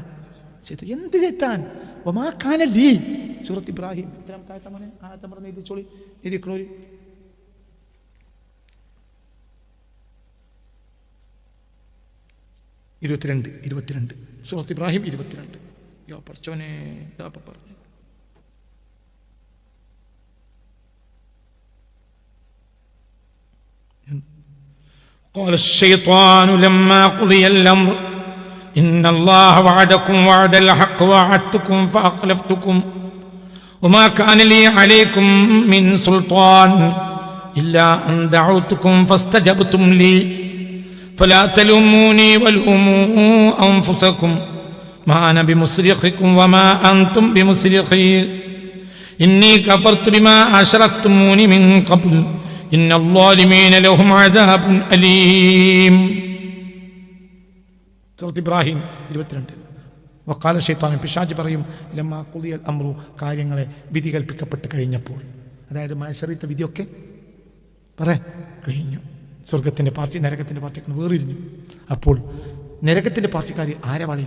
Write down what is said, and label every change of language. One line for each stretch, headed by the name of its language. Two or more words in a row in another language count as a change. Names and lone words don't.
Malayalam: ശൈത്താൻ. എന്ത് ശൈത്താൻ? ഒമാക്കാനല്ലീ. സൂറത്ത് ഇബ്രാഹിം എത്രാമത്തെ ആയത്താണ്? ആയത്തെ പറഞ്ഞ എഴുതിച്ചോളി, എഴുതിക്കണോര്. 22 സൂറത്ത് ഇബ്രാഹിം 22. യോ പഠിച്ചോനെ, ഇതാ പറഞ്ഞു.
Arabic: قال الشيطان لما قضي الأمر إن الله وعدكم وعد الحق ووعدتكم فأخلفتكم وما كان لي عليكم من سلطان إلا أن دعوتكم فاستجبتم لي فلا تلوموني ولوموا أنفسكم ما أنا بمصرخكم وما أنتم بمصرخي إني كفرت بما أشركتموني من قبل إن الظالمين لهم عذاب أليم.
Malayalam: സൂറത്ത് ഇബ്രാഹിം 22.
Arabic: وقال الشيطان,
Malayalam: പിശാച് പറയും,
Arabic: لما قضي الأمر,
Malayalam: കാര്യങ്ങളെ വിധി കൽപ്പിക്കപ്പെട്ട് കഴിഞ്ഞപ്പോൾ, അതായത് മഹ്ശറിത്തെ വിധിയൊക്കെ കഴിഞ്ഞു. സ്വർഗത്തിൻ്റെ പാർട്ടി നരകത്തിൻ്റെ പാർട്ടിയൊക്കെ വേറിരിഞ്ഞു. അപ്പോൾ നരകത്തിൻ്റെ പാർട്ടിക്കാർ ആരെ വളയും?